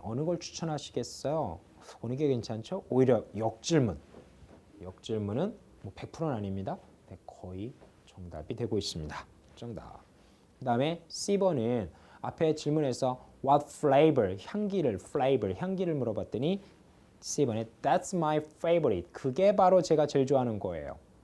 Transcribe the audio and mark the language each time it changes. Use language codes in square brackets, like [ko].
[ko] 어느 걸 추천하시겠어요? 어느 게 괜찮죠? 오히려 역질문은 뭐 100%는 아닙니다. 거의 정답이 되고 있습니다. 정답. 그 다음에 C번은 앞에 질문에서 [en] What flavor? [ko] 향기를 물어봤더니 C번에 [en] That's my favorite. [ko] 그게 바로 제가 제일 좋아하는 거예요.